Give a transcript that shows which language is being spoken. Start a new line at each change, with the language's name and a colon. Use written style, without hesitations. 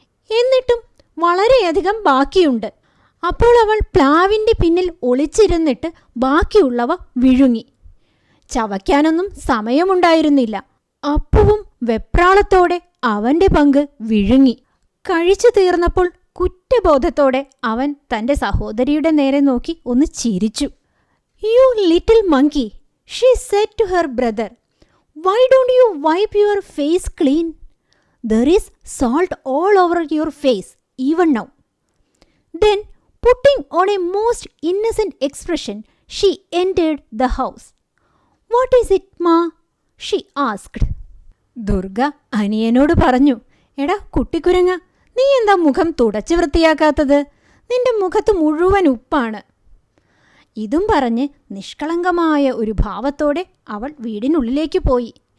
Malayalam: എന്നിട്ടും വളരെയധികം ബാക്കിയുണ്ട്. അപ്പോൾ അവൾ പ്ലാവിൻ്റെ പിന്നിൽ ഒളിച്ചിരുന്നിട്ട് ബാക്കിയുള്ളവ വിഴുങ്ങി. ചവയ്ക്കാനൊന്നും സമയമുണ്ടായിരുന്നില്ല. അപ്പുവും വെപ്രാളത്തോടെ അവൻ്റെ പങ്ക് വിഴുങ്ങി. കഴിച്ചു തീർന്നപ്പോൾ കുറ്റബോധത്തോടെ അവൻ തൻ്റെ സഹോദരിയുടെ നേരെ നോക്കി ഒന്ന് ചിരിച്ചു.
English: "You little monkey," she said to her brother. "Why don't you wipe your face clean? There is salt all over your face, even now." Then, putting on a most innocent expression, she entered the house. "What is it, Ma?" she asked.
Malayalam: Durga അനിയനോട് പറഞ്ഞു, "എടാ കുട്ടിക്കുരങ്ങ, നീ എന്താ മുഖം തുടച്ച് വൃത്തിയാക്കാത്തത്? നിന്റെ മുഖത്ത് മുഴുവൻ ഉപ്പാണ്." ഇതും പറഞ്ഞ് നിഷ്കളങ്കമായ ഒരു ഭാവത്തോടെ അവൾ വീടിനുള്ളിലേക്ക് പോയി.